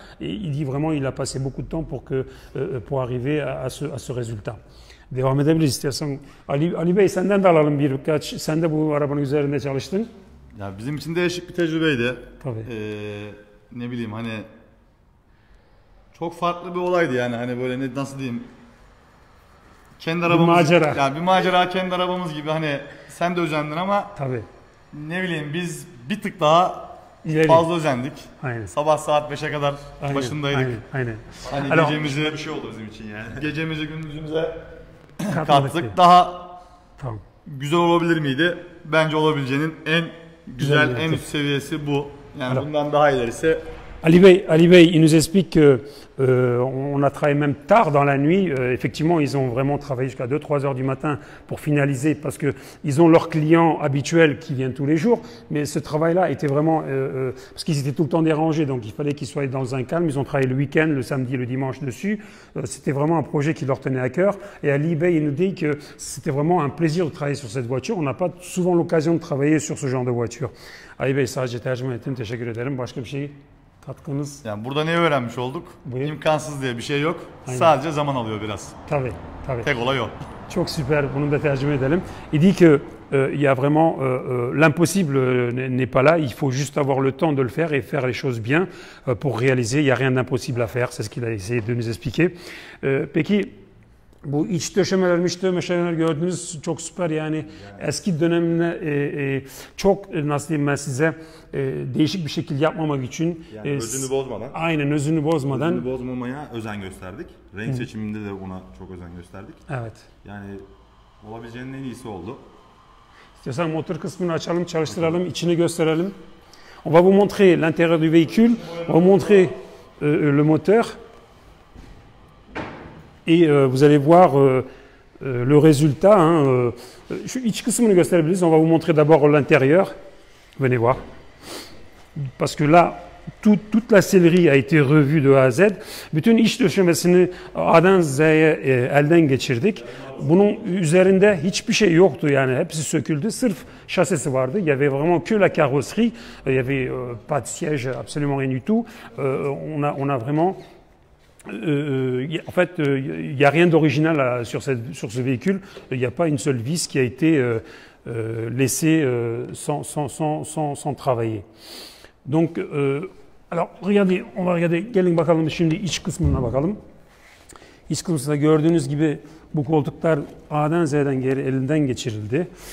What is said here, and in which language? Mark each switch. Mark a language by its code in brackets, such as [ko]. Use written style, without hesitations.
[fr] Et il dit vraiment il a passé beaucoup de temps pour arriver à ce résultat. [tr] Devam edebiliriz istiyorsan. Ali Bey senden de alalım birkaç. Sen de bu arabanın üzerinde çalıştın. Ya bizim için değişik bir tecrübeydi. Tabii. Ne bileyim hani çok farklı bir olaydı yani hani böyle nasıl diyeyim. Kendi arabamız. Bir macera. Yani bir macera kendi arabamız gibi hani sen de özendin ama. Tabii. Ne bileyim biz bir tık daha İleri. fazla özendik. Aynen. Sabah saat 5'e kadar başındaydık. Aynen. Hani [fr] Alors, [tr] gecemizi bir şey oldu bizim için yani. Gecemizi gündüzümüze kattık. Daha tamam. güzel olabilir miydi? Bence olabileceğinin en güzel, en üst seviyesi bu. Yani bundan daha ilerisi [fr] Ali Bey, il nous explique qu'on a travaillé même tard dans la nuit. Effectivement, ils ont vraiment travaillé jusqu'à 2-3 heures du matin pour finaliser parce qu'ils ont leurs clients habituels qui viennent tous les jours. Mais ce travail-là était vraiment... parce qu'ils étaient tout le temps dérangés, donc il fallait qu'ils soient dans un calme. Ils ont travaillé le week-end, le samedi et le dimanche dessus. C'était vraiment un projet qui leur tenait à cœur. Et Ali Bey, il nous dit que c'était vraiment un plaisir de travailler sur cette voiture. On n'a pas souvent l'occasion de travailler sur ce genre de voiture. [tr] Ali Bey, sadece tercüme ettim. Teşekkür ederim. Başka bir şey katkınız? Yani burada ne öğrenmiş olduk? Buyur. İmkansız diye bir şey yok. Aynen. Sadece zaman alıyor biraz. Tabii, tabii. Tek olay o. Çok süper, bunu da tercüme edelim. [fr] Il dit que il y a vraiment l'impossible n'est pas là, il faut juste avoir le temps de le faire et faire les choses bien pour réaliser. Il n'y a rien d'impossible à faire, c'est ce qu'il a essayé de nous expliquer. [tr] Peki bu iç döşemeler gördünüz çok süper yani eski dönemine çok nasıl diyeyim ben size değişik bir şekil yapmamak için Yani özünü bozmadan. aynen özünü bozmadan Özünü bozmamaya özen gösterdik. Renk seçiminde de ona çok özen gösterdik. evet. Yani olabileceğinin en iyisi oldu. İstiyorsan motor kısmını açalım, çalıştıralım, içini gösterelim. [fr] On va vous montrer l'intérieur du véhicule, on va vous montrer le moteur. Et vous allez voir le résultat. [tr] Şu iç kısmını gösterebiliriz. [fr] On va vous montrer d'abord l'intérieur. Venez voir. Parce que là, toute la sellerie a été revue de A à Z. [tr] Bütün iç döşemesini A'dan Z'ye elden geçirdik. Bunun üzerinde hiçbir şey yoktu yani hepsi söküldü. Sırf şasisi vardı. [fr] Il y avait vraiment que la carrosserie. Il y avait pas de siège, absolument rien du tout. On a vraiment en fait, il n'y a rien d'original sur ce véhicule. Il n'y a pas une seule vis qui a été laissée sans travailler. Donc, alors, regardez, on va regarder. [tr] Gelin bakalım şimdi iç kısmına bakalım. İç kısmında gördüğünüz gibi bu koltuklar A'dan Z'den elinden geçirildi.